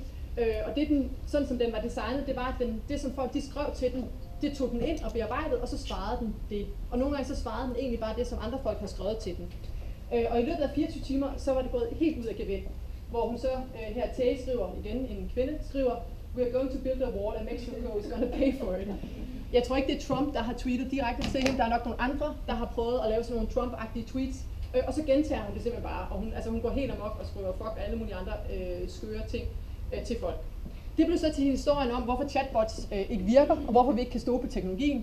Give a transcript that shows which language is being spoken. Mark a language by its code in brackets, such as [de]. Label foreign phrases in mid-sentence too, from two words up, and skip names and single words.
[da] Og det sådan som den var designet, det var, at det som folk de skrev til den, det tog den ind og bearbejdede, og så svarede den det. Og nogle gange så svarede den egentlig bare det, som andre folk har skrevet til den. Og i løbet af 24 timer, så var det gået helt ud af gevind. Hvor hun så her Tay skriver, igen en kvinde, skriver, [en] "We are going to build a wall and Mexico is going to pay for it." [da] Jeg tror ikke, det er Trump, der har tweetet direkte til hende. Der er nok nogle andre, der har prøvet at lave sådan nogle Trump-agtige tweets. Og så gentager hun det simpelthen bare, og hun går helt amok og skriver fuck alle mulige andre skøre ting til folk. Det blev så til historien om, hvorfor chatbots ikke virker, og hvorfor vi ikke kan stå på teknologien.